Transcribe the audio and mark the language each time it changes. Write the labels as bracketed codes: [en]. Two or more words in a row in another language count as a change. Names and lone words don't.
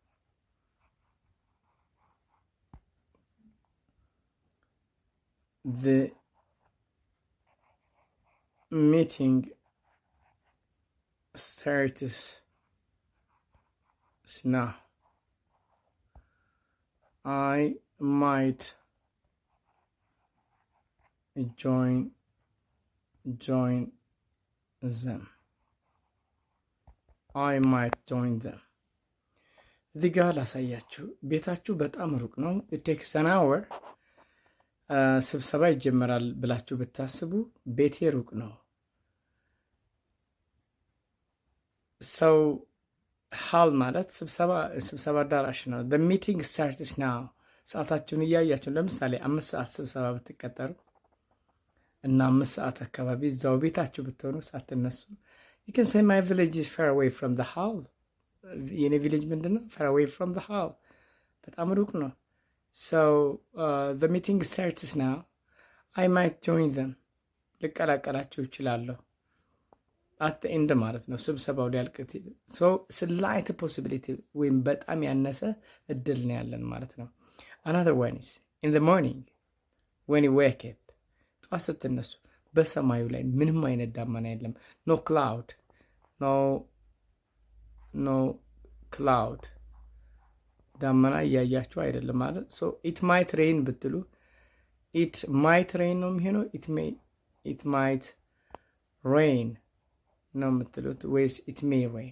[en] The meeting starts now. I might join them. I might join them. [am] እዚህ ጋር ላሳያችሁ። ቤታችሁ በጣም ሩቅ ነው። [en] it takes an hour [am] ስብሰባ ይጀመራል ብላችሁ ብታስቡ ቤቴ ሩቅ ነው። ሰው ሃል ማለት ስብሰባ አዳራሽ ነው። [en] the meeting starts now [am] ሰዓታችሁን እያያችሁ ለምሳሌ 5 ሰዓት ስብሰባ ብትቀጠሩ እና 5 ሰዓት አካባቢ እዛው ቤታችሁ ብትሆኑ ሳትነሱ [en] you can say my village is far away from the hall. [am] የኔ ቪሌጅ ምንድነው? [en] far away from the hall [am] በጣም ሩቅ ነው። [en] so the meeting starts now. I might join them [am] ልቀላቀላችሁ እችላለሁ [en] at the end [am] ማለት ነው። ስብሰባው ሊያልቅ [en] so slight possibility [am] ወይም በጣም ያነሰ እድል ነው ያለን ማለት ነው። [en] another one is in the morning when you wake up [am] ጠዋት ስትነሱ በሰማዩ ላይ ምንም አይነት ዳመና የለም። [en] no cloud no cloud [am] ዳመና እያያችሁ አይደለም ማለት [en] so it might rain ብትሉ it might rain [am] ነው የሚሆነው። [en] it might rain [am] ነው የምትሉት ወይስ [en] it may rain?